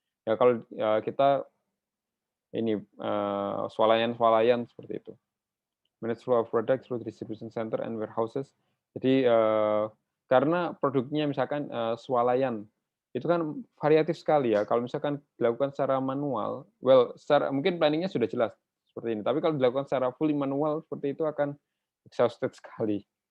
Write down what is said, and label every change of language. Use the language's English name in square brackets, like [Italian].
[Indonesian] Ya kalau kita ini swalayan seperti itu. [English] Manage flow of product through distribution center and warehouses. [Indonesian] Jadi karena produknya misalkan swalayan, itu kan variatif sekali ya. Kalau misalkan dilakukan secara manual, mungkin planningnya sudah jelas seperti ini. Tapi kalau dilakukan secara fully manual seperti itu akan exhausted sekali.